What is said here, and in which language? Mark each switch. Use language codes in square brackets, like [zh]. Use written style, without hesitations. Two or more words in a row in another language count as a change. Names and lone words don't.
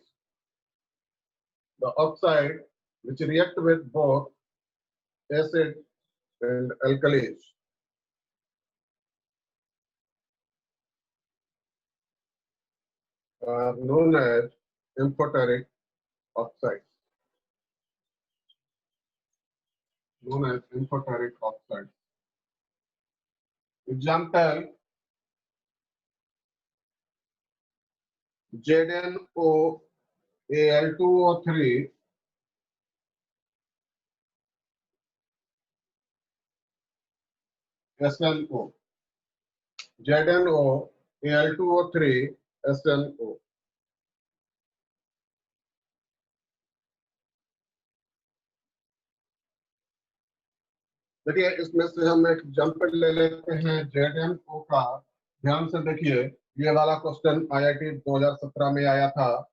[en] The oxide which react with both acid and alkalis are known as amphoteric oxides. Known as amphoteric oxides. Example: ZnOAl2O3 SnO. ZnOAl2O3 SnO. [hi] देखिए इसमें से हम एक एग्जाम्पल ले लेते हैं ZnO का। ध्यान से देखिए, ये वाला क्वेश्चन IIT 2017 में आया था।